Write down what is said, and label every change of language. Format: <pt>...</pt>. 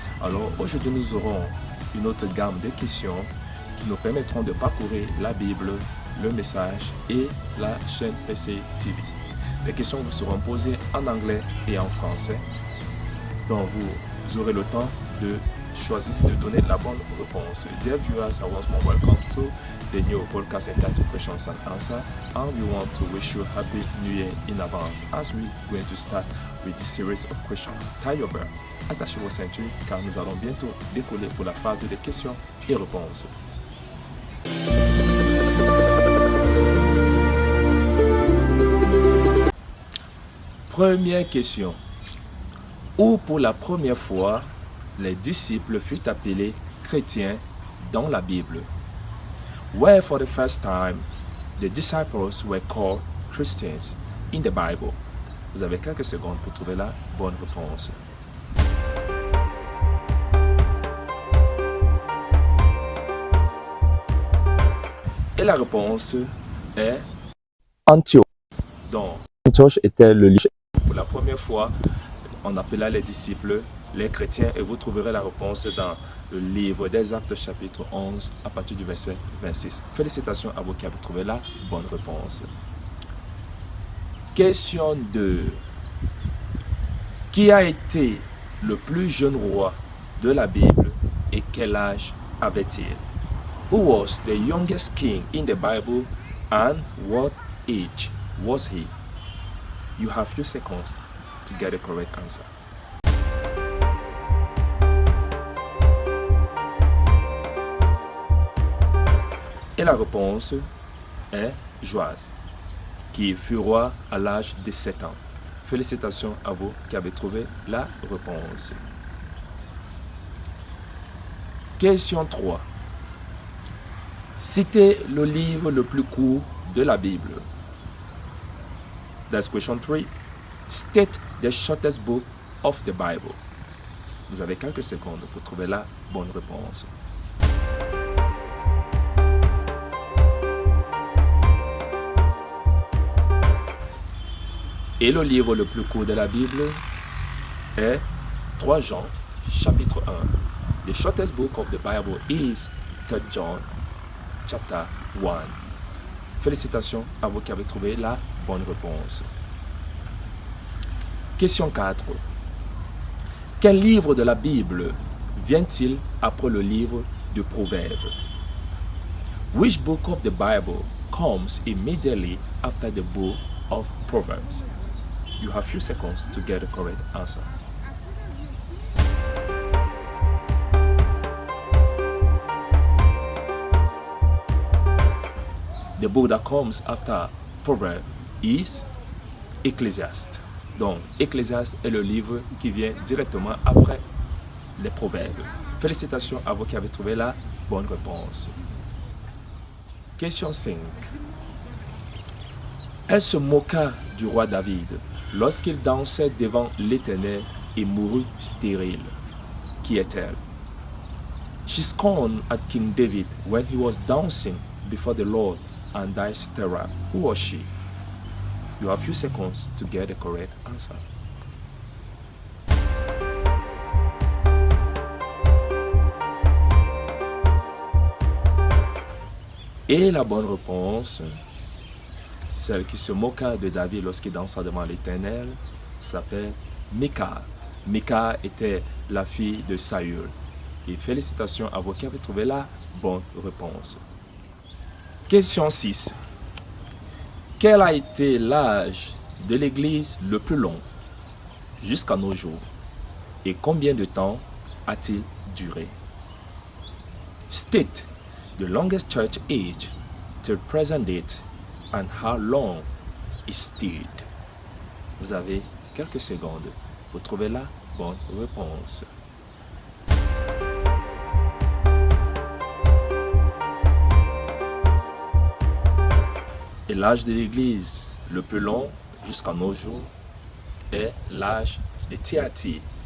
<fr>Alors aujourd'hui nous aurons une autre gamme de questions qui nous permettront de parcourir la Bible, le message et la chaîne PC TV. Les questions vous seront posées en anglais et en français, donc vous aurez le temps de choisir de donner la bonne réponse.</fr> <en>Dear viewers, I once more welcome to the new podcast entitled Questions and Answers, and we want to wish you Happy New Year in advance as we are going to start with this series of questions. Tie your belt,</en> <fr>attachez vos ceintures car nous allons bientôt décoller pour la phase de questions et réponses. Première question. Où pour la première fois les disciples furent appelés chrétiens dans la Bible?</fr> <en>Where for the first time the disciples were called Christians in the Bible?</en> <fr>Vous avez quelques secondes pour trouver la bonne réponse. Et la réponse est Antioche. Donc, Antioche était le lieu. Pour la première fois, on appela les disciples les chrétiens et vous trouverez la réponse dans le livre des Actes chapitre 11 à partir du verset 26. Félicitations à vous qui avez trouvé la bonne réponse. Question 2. Qui a été le plus jeune roi de la Bible et quel âge avait-il?</fr> <en>Who was the youngest king in the Bible and what age was he? You have few seconds to get the correct answer.</en> <fr>Et la réponse est Joas, qui fut roi à l'âge de 7 ans. Félicitations à vous qui avez trouvé la réponse. Question 3. Citez le livre le plus court de la Bible.</fr> <en>That's question 3. State the shortest book of the Bible.</en> <fr>Vous avez quelques secondes pour trouver la bonne réponse. Et le livre le plus court de la Bible est 3 Jean, chapitre 1.</fr> <en>The shortest book of the Bible is 3 John, chapter 1.</en> <fr>Félicitations à vous qui avez trouvé la bonne réponse. Question 4. Quel livre de la Bible vient-il après le livre de Proverbes?</fr> <en>Which book of the Bible comes immediately after the book of Proverbs? You have few seconds to get the correct answer. The book that comes after Proverbs is Ecclesiastes.</en> <fr>Donc, Ecclésiaste est le livre qui vient directement après les Proverbes. Félicitations à vous qui avez trouvé la bonne réponse. Question 5. Elle se moqua du roi David lorsqu'il dansait devant l'Éternel et mourut stérile. Qui est-elle?</fr> <en>She scorned at King David when he was dancing before the Lord and died sterile. Who was she? You have few seconds to get the correct answer.</en> <fr>Et la bonne réponse, celle qui se moqua de David lorsqu'il dansa devant l'Éternel, s'appelle Michal. Michal était la fille de Saül. Et félicitations à vous qui avez trouvé la bonne réponse. Question 6. Quel a été l'âge de l'Église le plus long jusqu'à nos jours et combien de temps a-t-il duré?</fr> <en>State the longest church age till present date and how long it stayed.</en> <fr>Vous avez quelques secondes pour trouver la bonne réponse. L'âge de l'Église le plus long jusqu'à nos jours est l'âge de Thyatire.</fr>